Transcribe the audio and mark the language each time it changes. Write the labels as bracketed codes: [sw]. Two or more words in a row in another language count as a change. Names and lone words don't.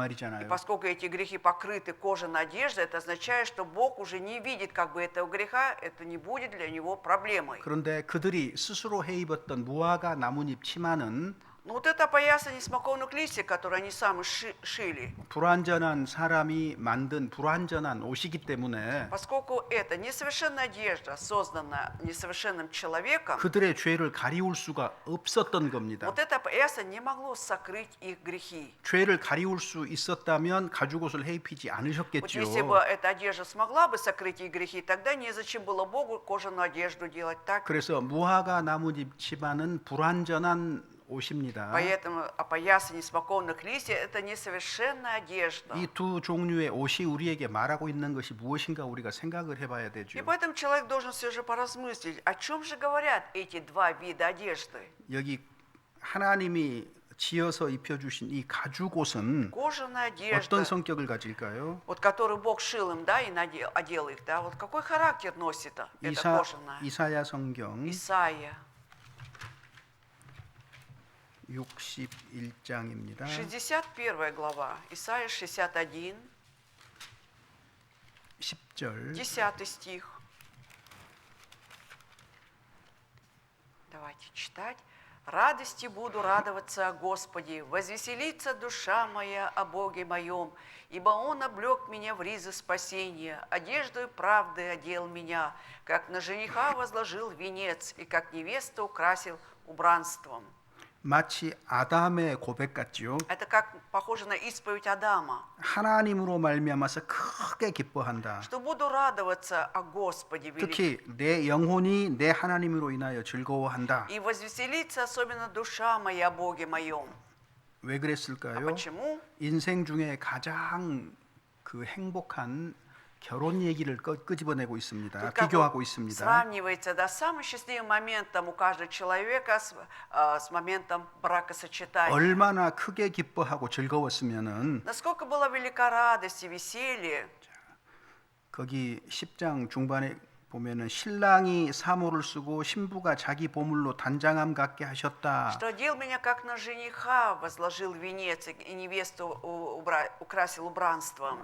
[ko] 말이잖아요. [ru] поскольку эти грехи покрыты кожаной одеждой, это означает, что Бог уже не видит как бы этого греха, это не будет для него проблемой. [ko] 그런데 그들이 스스로 해 입었던 무화과 나뭇잎 치마는 [ru] Ну вот это опоясание смоковных листьев, которые они сами шили, [ko] 불완전한 사람이 만든 불완전한 옷이기 때문에 [ru] поскольку это несовершенная одежда, созданная несовершенным человеком, [ko] 그들의 죄를 가리울 수가 없었던 겁니다. [ru] вот это опоясание не могло сокрыть их грехи. [ko] 죄를 가리울 수 있었다면 가죽옷을 해입히지 [ru] Вот если [ko] 않으셨겠지요. [ru] бы эта одежда смогла бы сокрыть их грехи, тогда незачем было Богу кожаную одежду делать так. [ko] 그래서 무화과 나뭇잎 치마는 불완전한 옷입니다. [ru] Поэтому опоясание смоковных листьев – это несовершенная одежда. [ko] 이 두 종류의 옷이 우리에게 말하고 있는 것이 무엇인가 우리가 생각을 해봐야 [ru] И [ko] 되죠. [ru] поэтому человек должен все же поразмыслить, о чем же говорят эти два вида одежды. [ko] 여기 하나님이 지어서 입혀주신 이 가죽옷은 [ru] Кожаная [ko] 어떤 [ru] одежда, [ko] 성격을 가질까요? [ru] вот которую Бог шил им, да, и одел их, да, вот какой характер носит эта кожаная? [ko] 이사야 성경 [ru] Исайя, [ko] 61장입니다. [ru] 61 глава, Исайя 61, [ko] 10절 [ru] 10 стих. Давайте читать. «Радости буду радоваться о Господе, возвеселится душа моя о Боге моем, ибо Он облек меня в ризы спасения, одеждою правды одел меня, как на жениха возложил венец, и как невесту украсил убранством». [ko] 마치 아담의 고백 같죠. [ru] Это как похоже на исповедь Адама, [ko] 하나님으로 말미암아서 크게 기뻐한다. [ru] что буду радоваться о Господе великом. [ko] 특히 내 영혼이 내 하나님으로 인하여 즐거워한다. [ru] И возвеселится особенно душа моя о Боге моем. [ko] 왜 [ru] А [ko] 그랬을까요? [ru] почему? [ko] 인생 중에 가장 그 행복한 결혼 얘기를 끄집어내고 있습니다. [ru] Тут как бы [ko] 비교하고 있습니다. [ru] сравнивается, да, самый счастливый момент там у каждого человека с моментом бракосочетания. [ko] 얼마나 크게 기뻐하고 즐거웠으면은 [ru] Насколько была велика радость и веселье. [ko] 거기 10장 중반에 보면은 신랑이 사모를 쓰고 신부가 자기 보물로 단장함 갖게 하셨다. [ru] Что одел меня как на жениха, возложил венец, и невесту украсил убранством.